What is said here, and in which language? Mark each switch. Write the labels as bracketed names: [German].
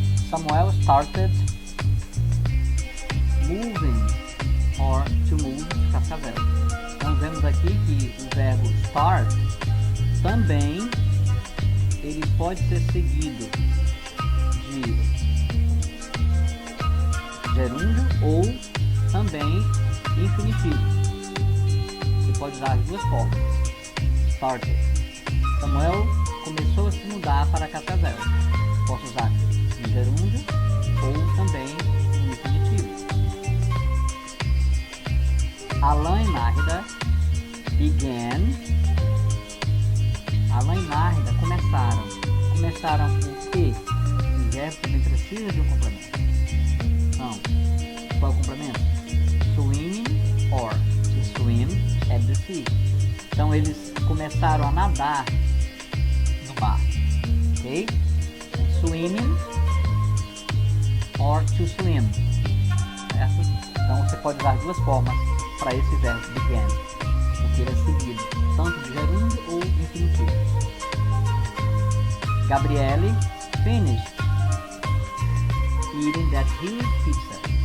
[English] Samuel started moving or to move to Cascavel. [Portuguese] Então vemos aqui que o verbo start também ele pode ser seguido de gerúndio ou também infinitivo. Você pode usar as duas formas. Started. Samuel começou a se mudar para Cascavel. Posso usar no gerúndio ou também no infinitivo. Alan e Nárida began. Alan e Nárida começaram. Começaram por quê? O verbo também precisa de um complemento. Então, qual é o complemento? [English] Swimming or to swim at the sea. [Portuguese] Então eles começaram a nadar no mar. Ok? [English] Swimming or to swim. [Portuguese] Certo? Então você pode usar duas formas para esse verbo began, porque ele é seguido tanto de gerúndio ou infinitivo. [English] Gabriele finished eating that huge pizza.